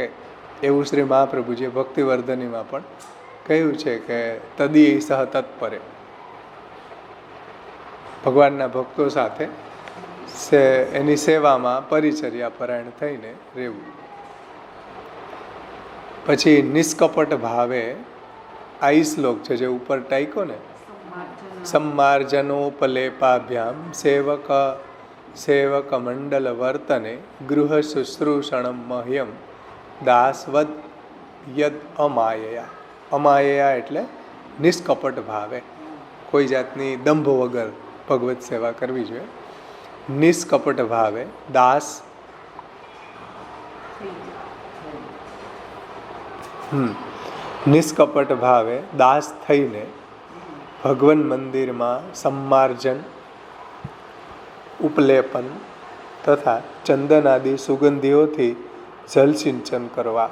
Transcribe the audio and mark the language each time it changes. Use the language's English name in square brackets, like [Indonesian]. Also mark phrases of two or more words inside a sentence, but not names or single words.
[Gujarati] એવું શ્રી મહાપ્રભુજીએ ભક્તિવર્ધનીમાં પણ કહ્યું છે કે [Sanskrit] તદીય સહ તત્પરે, [Gujarati] ભગવાનના ભક્તો સાથે એની સેવામાં પરિચર્યા પરાયણ થઈને રહેવું. પછી નિષ્કપટ ભાવે આ શ્લોક છે જે ઉપર ટાઈકો ને, [Sanskrit] सम्मार्जनोपलेपाभ्याम सेवक मंडल वर्तने गृह शुश्रूषणम मह्यम दासवद यद અમાયયા. [Gujarati] અમાયયા એટલે નિષ્કપટ ભાવે, કોઈ જાતની દંભ વગર ભગવત સેવા કરવી જોઈએ. નિષ્કપટ ભાવે દાસ નિષ્કપટ ભાવે દાસ થઈને ભગવાન મંદિરમાં સમ્માર્જન, ઉપલેપન તથા ચંદન આદિ સુગંધીઓથી જલસિંચન કરવા.